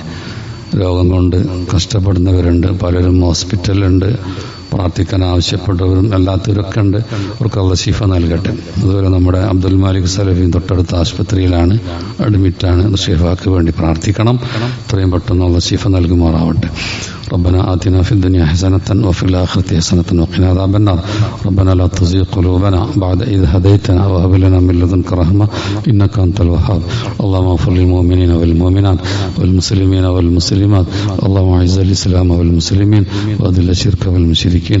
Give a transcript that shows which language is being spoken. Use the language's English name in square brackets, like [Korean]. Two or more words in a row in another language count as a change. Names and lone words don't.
[Malayalam] രോഗം കൊണ്ട് കഷ്ടപ്പെടുന്നവരുണ്ട്, പലരും ഹോസ്പിറ്റലിലുണ്ട്, പ്രാർത്ഥിക്കാൻ ആവശ്യപ്പെട്ടവരും അല്ലാത്തവരൊക്കെ ഉണ്ട്. അവർക്ക് അള്ളാഹു ശിഫ നൽകട്ടെ. അതുപോലെ നമ്മുടെ അബ്ദുൽ മാലിക് സലഫി തൊട്ടടുത്ത ആശുപത്രിയിലാണ്, അഡ്മിറ്റാണ്. ഷിഫാക്ക് വേണ്ടി പ്രാർത്ഥിക്കണം. എത്രയും പെട്ടെന്ന് അള്ളാഹു ശിഫ നൽകുമാറാവട്ടെ. [Arabic] ربنا آتنا في الدنيا حسنة وفي الآخرة حسنة وقنا عذاب النار. ربنا لا تزغ قلوبنا بعد إذ هديتنا وهب لنا من لدنك رحمة إنك أنت الوهاب. اللهم اغفر للمؤمنين والمؤمنات والمسلمين والمسلمات. اللهم أعز الإسلام والمسلمين وأذل الشرك والمشركين.